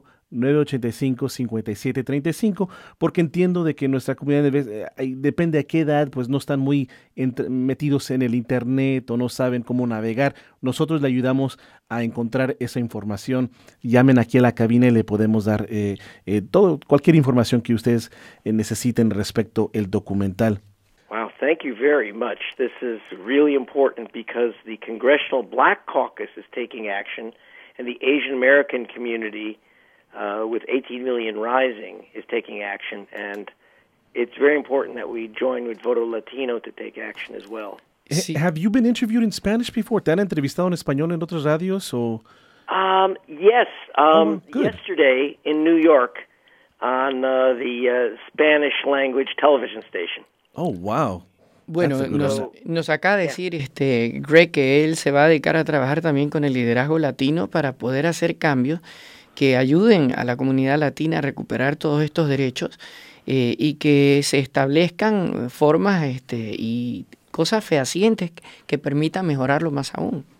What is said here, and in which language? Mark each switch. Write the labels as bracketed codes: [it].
[es] 818-985-5735, porque entiendo de que nuestra comunidad, depende a qué edad, pues no están muy metidos en el internet o no saben cómo navegar. Nosotros le ayudamos a encontrar esa información. Llamen aquí a la cabina y le podemos dar cualquier información que ustedes necesiten respecto al documental. [en] Wow, thank you very much. This is really important because the Congressional Black Caucus is taking action and the Asian American community with 18 million rising is taking action, and it's very important that we join with Voto Latino to take action as well. Sí. Have you been interviewed in Spanish before? [es] ¿Te han entrevistado en español en otras radios? O... [en] Yes. Yesterday in New York on Spanish language television station. Oh, wow. [es] Bueno, nos acaba de decir Greg que él se va a dedicar a trabajar también con el liderazgo latino para poder hacer cambios que ayuden a la comunidad latina a recuperar todos estos derechos y que se establezcan formas y cosas fehacientes que permitan mejorarlo más aún.